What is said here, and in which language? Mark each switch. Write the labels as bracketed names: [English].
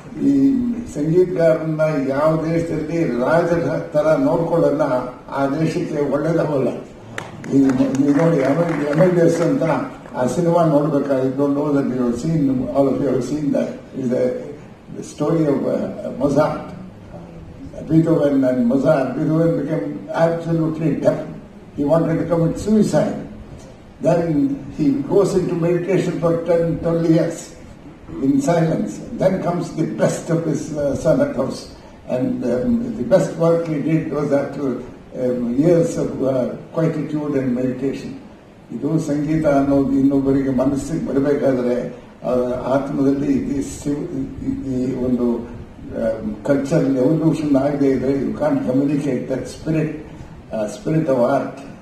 [Kannada] ಈ ಸಂಗೀತಗಾರನ್ನ ಯಾವ ದೇಶದಲ್ಲಿ ರಾಜರ ತರ ನೋಡ್ಕೊಳ್ಳೋಣ, ಆ ದೇಶಕ್ಕೆ ಒಳ್ಳೇದಾಗಲ್ಲ. ಈಗ ನೋಡಿ MLS ಅಂತ ಆ cinema ನೋಡ್ಬೇಕಾಗಿತ್ತು. [English] Know that you have seen, all of you have seen that. Is the story of Mozart. Beethoven and Mozart. Beethoven became absolutely deaf. He wanted to commit suicide. Then he goes into meditation for 12 years in silence. Then comes the best of his sonatas. And the best work he did was after years of quietude and meditation. [Kannada] ಇದು ಸಂಗೀತ ಅನ್ನೋದು ಇನ್ನೊಬ್ಬರಿಗೆ ಮನಸ್ಸಿಗೆ ಬರಬೇಕಾದ್ರೆ ಆತ್ಮದಲ್ಲಿ ಈ ಒಂದು cultural evolution ಆಗದೆ ಇದ್ರೆ [English] You can't communicate that spirit of art.